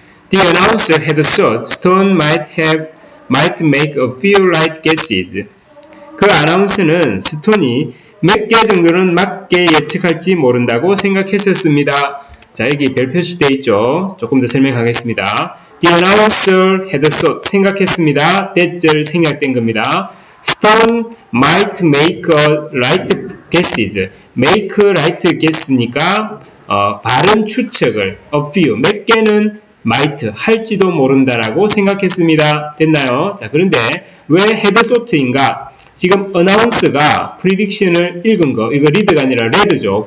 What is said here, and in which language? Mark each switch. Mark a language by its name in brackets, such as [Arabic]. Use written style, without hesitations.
[English] The announcer had thought Stone might make a few right guesses. [Korean] 그 아나운서는 스톤이 몇 개 정도는 맞게 예측할지 모른다고 생각했었습니다. 자, 여기 별 표시되어 있죠. 조금 더 설명하겠습니다. [English] The announcer had thought, [Korean] 생각했습니다. that절 생략된 겁니다. [English] Stone might make right guesses. make right guess [Korean] 니까 바른 추측을 [English] a few, [Korean] 몇 개는 might, 할지도 모른다라고 생각했습니다. 됐나요? 자, 그런데 왜 [English] had thought [Korean] 인가? 지금 announce가 prediction을 읽은 거, 이거 read가 아니라 read죠.